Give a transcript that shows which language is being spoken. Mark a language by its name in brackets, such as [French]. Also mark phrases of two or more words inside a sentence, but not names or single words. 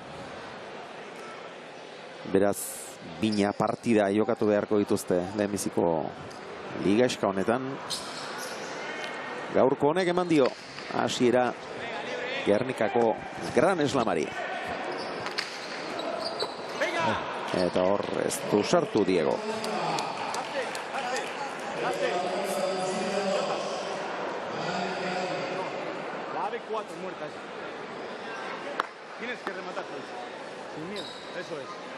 [Basque] Beraz, bina partida jokatu beharko dituzte lehenbiziko ligaxka honetan. Gaurko honek eman dio hasiera Gernikako Gran Slamari. Eta hor ez du sartu Diego. [Spanish] Tienes que rematar sin miedo, eso es.